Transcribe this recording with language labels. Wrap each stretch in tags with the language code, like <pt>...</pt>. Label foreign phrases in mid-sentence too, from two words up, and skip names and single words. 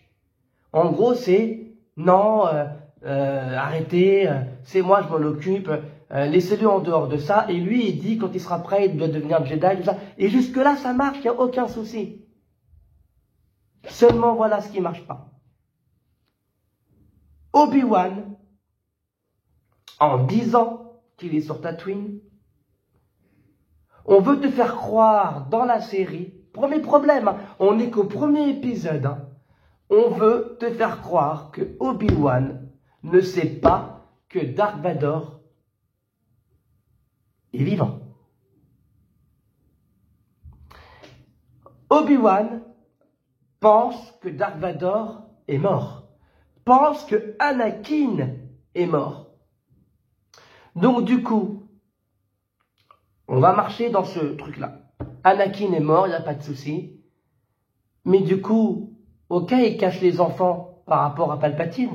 <fr>En gros c'est non, arrêtez, c'est moi, je m'en occupe, laissez-le en dehors de ça. Et lui, il dit, quand il sera prêt, il doit devenir Jedi, tout ça. Et jusque-là, ça marche, il n'y a aucun souci. Seulement, voilà ce qui ne marche pas. Obi-Wan, en disant qu'il est sur Tatooine, on veut te faire croire dans la série, premier problème, hein, on n'est qu'au premier épisode, hein, on veut te faire croire que Obi-Wan ne sait pas que Dark Vador est vivant. Obi-Wan pense que Dark Vador est mort. Pense que Anakin est mort. Donc du coup, on va marcher dans ce truc-là. Anakin est mort, il n'y a pas de souci. Mais du coup, ok, il cache les enfants par rapport à Palpatine.</fr>